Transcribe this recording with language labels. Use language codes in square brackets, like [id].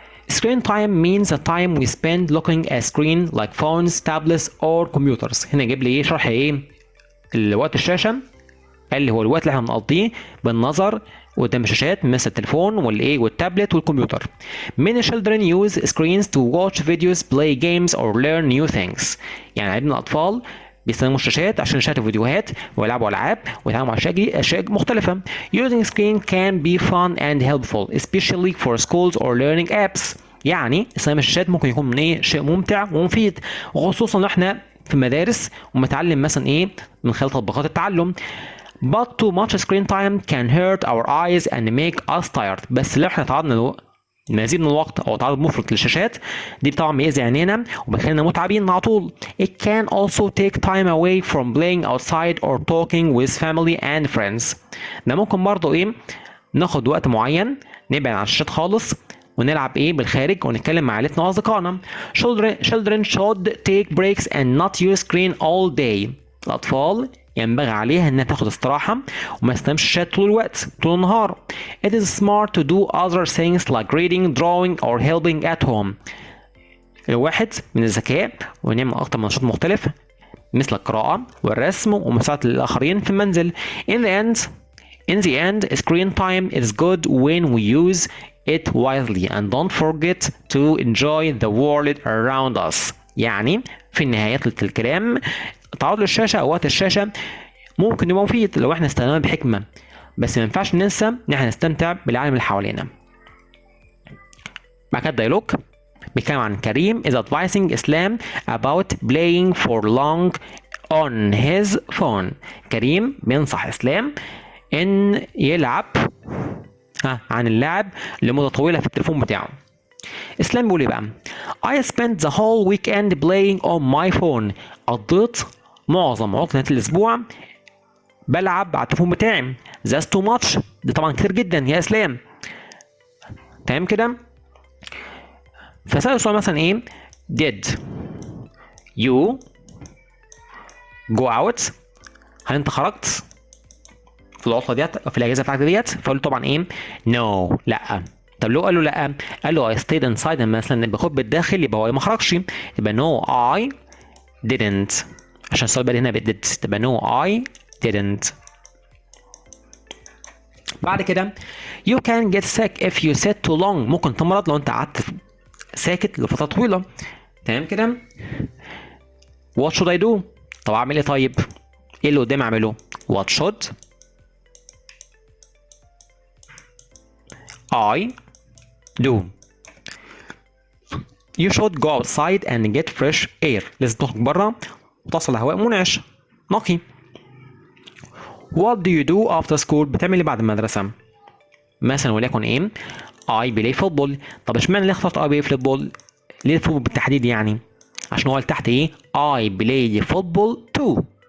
[en] Screen time means the time we spend looking at screen like phones, tablets or computers. [ar] هنا جايب لي ايه شرح ايه الوقت الشاشه اللي هو الوقت اللي احنا بنقضيه بالنظر قدام الشاشات مثل التليفون والايه والتابلت والكمبيوتر. [en] Many children use screens to watch videos, play games or learn new things. [ar] يعني عدد من الأطفال بيستخدموا الشاشات عشان يشاهدوا فيديوهات ويلعبوا ألعاب ويتعلموا أشياء مختلفة. [en] Using screen can be fun and helpful, especially for schools or learning apps. [ar] يعني استخدام الشاشات ممكن يكون من ايه شيء ممتع ومفيد، وخصوصا لو احنا في المدارس ومتعلم مثلا ايه من خلال تطبيقات التعلم. [en] But too much screen time can hurt our eyes and make us tired. [ar] بس لو احنا تعرضنا له مزيد من الوقت او تعرض مفرط للشاشات دي طبعا بيأذي عينينا وبيخلينا متعبين على طول. [en] It can also take time away from playing outside or talking with family and friends. [ar] ده ممكن برضه ايه ناخد وقت معين نبعد عن الشاشات خالص ونلعب ايه بالخارج ونتكلم مع عائلتنا واصدقائنا. [en] Children should take breaks and not use screen all day. [ar] الاطفال ينبغي عليها انها تاخد استراحه وما تستخدمش الشات طول الوقت طول النهار. [en] It is smart to do other things like reading, drawing or helping at home. [ar] الواحد من الذكاء ونعمل اكتر من نشاط مختلف مثل القراءه والرسم ومساعده الاخرين في المنزل. [en] In the end, screen time is good when we use it wisely and don't forget to enjoy the world around us. [ar] يعني في نهاية الكلام تعرض للشاشة أو وقت الشاشة ممكن يبقى مفيد لو احنا استخدمناه بحكمة، بس ما ينفعش ننسى ان احنا نستمتع بالعالم اللي حوالينا. بعد كده الديالوج بيتكلم عن كريم [en] is advising Islam about playing for long on his phone. [ar] كريم بينصح إسلام ان يلعب عن اللعب لمدة طويلة في التليفون بتاعه. اسلام بيقول ايه بقى؟ [en] I spent the whole weekend playing on my phone. [ar] قضيت معظم عطلة الاسبوع بلعب على التليفون بتاعي. [en] That's too much. [ar] ده طبعا كتير جدا يا اسلام. تمام كده؟ فسأل السؤال مثلا ايه؟ [en] Did you go out؟ [ar] هل انت خرجت في العطله ديت في الاجازه بتاعتك ديت؟ فقال له طبعا ايه؟ نو لا. طب لو قال له لا، قال له [en] I stayed inside [ar] مثلا بخد بالداخل يبقى هو ما خرجش، يبقى [en] no I didn't. [ar] عشان السؤال بقى هنا did تبقى [en] no I didn't. [ar] بعد كده [en] you can get sick if you sit too long. [ar] ممكن تمرض لو انت قعدت ساكت لفتره طويله. تمام كده؟ [en] what should I do؟ [ar] طب اعمل ايه طيب؟ ايه اللي قدامي اعمله؟ what should I do. [en] You should go outside and get fresh air. [ar] لازم تخرج بره وتصل لهواء منعش نقي. [en] What do you do after school؟ [ar] بتعمل ايه بعد المدرسة؟ مثلا وليكن ايه؟ [en] I play football. [ar] طب اشمعنى ليه اخترت [en] I play football؟ [ar] ليه الفوتبول بالتحديد يعني؟ عشان هو اللي تحت ايه؟ [en] I play football too.